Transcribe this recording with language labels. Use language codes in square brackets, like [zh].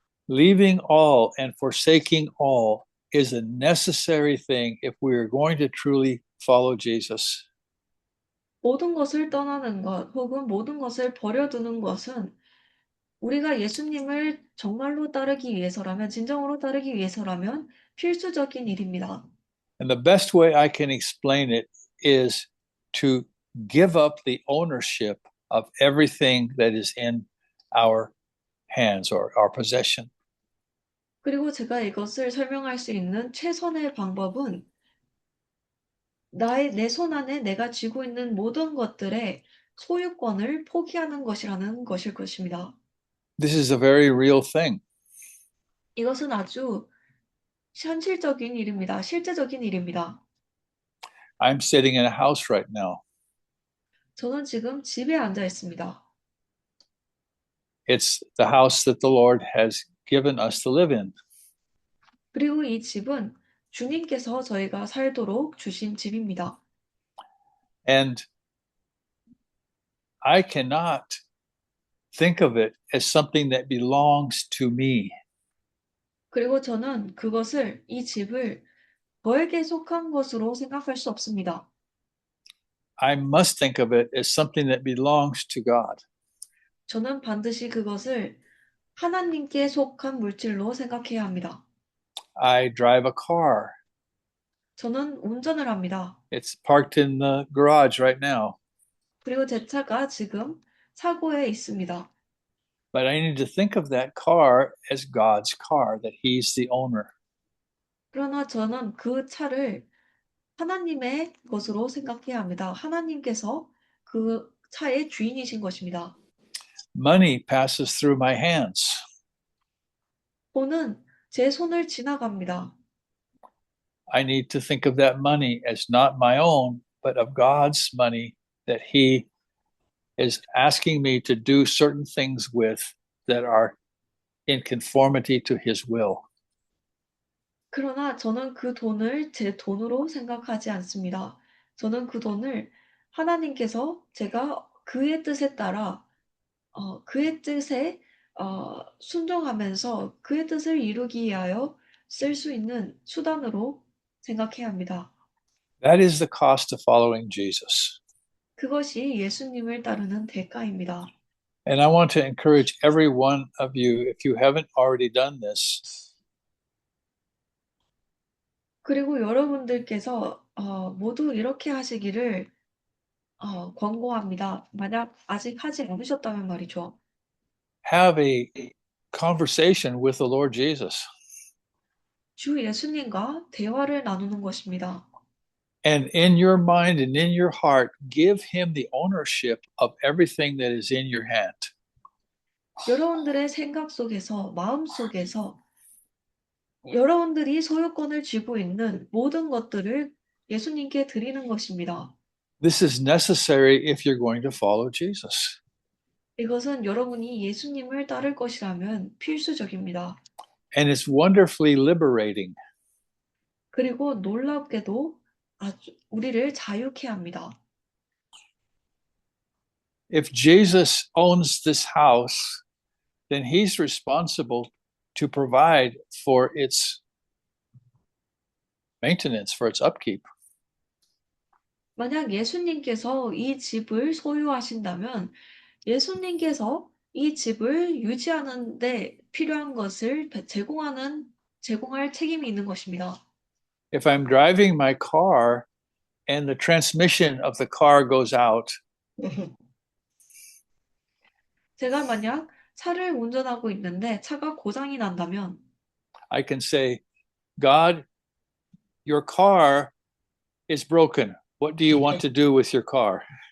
[en] Leaving all and forsaking all is a necessary thing if we are going to truly follow Jesus. [ko] 모든 것을 떠나는 것 혹은 모든 것을 버려두는 것은 우리가 예수님을 정말로 따르기 위해서라면, 진정으로 따르기 위해서라면 필수적인 일입니다. [en] And the best way I can explain it is to give up the ownership of everything that is in our hands or our possession. [ko] 그리고 제가 이것을 설명할 수 있는 최선의 방법은 내 손 안에 내가 쥐고 있는 모든 것들의 소유권을 포기하는 것이라는 것일 것입니다. [en] This is a very real thing. [ko] 이것은 아주 현실적인 일입니다. 실제적인 일입니다. [en] I'm sitting in a house right now. [ko] 저는 지금 집에 앉아 있습니다. [en] It's the house that the Lord has given us to live in. [ko] 그리고 이 집은 주님께서 저희가 살도록 주신 집입니다. [en] And I cannot think of it as something that belongs to me. [ko] 그리고 저는 이 집을 저에게 속한 것으로 생각할 수 없습니다. [en] I must think of it as something that belongs to God. [ko] 저는 반드시 그것을 하나님께 속한 물질로 생각해야 합니다. [en] I drive a car. [ko] 저는 운전을 합니다. [en] It's parked in the garage right now. [ko] 그리고 제 차가 지금 차고에 있습니다. [en] But I need to think of that car as God's car, that He's the owner. [ko] 그러나 저는 그 차를 하나님의 것으로 생각해야 합니다. 하나님께서 그 차의 주인이신 것입니다. [en] Money passes through my hands. [ko] 돈은 제 손을 지나갑니다. [en] I need to think of that money as not my own, but of God's money that He is asking me to do certain things with that are in conformity to His will. [ko] 그러나 저는 그 돈을 제 돈으로 생각하지 않습니다. 저는 그 돈을 하나님께서 제가 그의 뜻에 따라 그의 뜻에 순종하면서 그의 뜻을 이루기 위하여 쓸 수 있는 수단으로 생각해야 합니다. [en] That is the cost of following Jesus. [ko] 그것이 예수님을 따르는 대가입니다. [en] And I want to encourage every one of you, if you haven't already done this, [ko] 그리고 여러분들께서 모두 이렇게 하시기를 권고합니다. 만약 아직 하지 않으셨다면 말이죠. [en] have a conversation with the Lord Jesus. [ko] 주 예수님과 대화를 나누는 것입니다. [en] And in your mind and in your heart, give him the ownership of everything that is in your hand. [ko] 여러분들의 생각 속에서, 마음 속에서 여러분들이 소유권을 쥐고 있는 모든 것들을 예수님께 드리는 것입니다. [en] This is necessary if you're going to follow Jesus. [ko] 이것은 여러분이 예수님을 따를 것이라면 필수적입니다. [en] And it's wonderfully liberating. [ko] 그리고 놀랍게도 우리를 자유케 합니다. [en] If Jesus owns this house, then he's responsible to provide for its maintenance, for its upkeep. [ko] 만약 예수님께서 이 집을 소유하신다면 예수님께서 이 집을 유지하는 데 필요한 것을 제공할 책임이 있는 것입니다. [en] If I'm driving my car and the transmission of the car goes out, [ko] 제가 만약 차를 운전하고 있는데 차가 고장이 난다면 [en] I can say, God, your car is broken. What do you want to do with your car?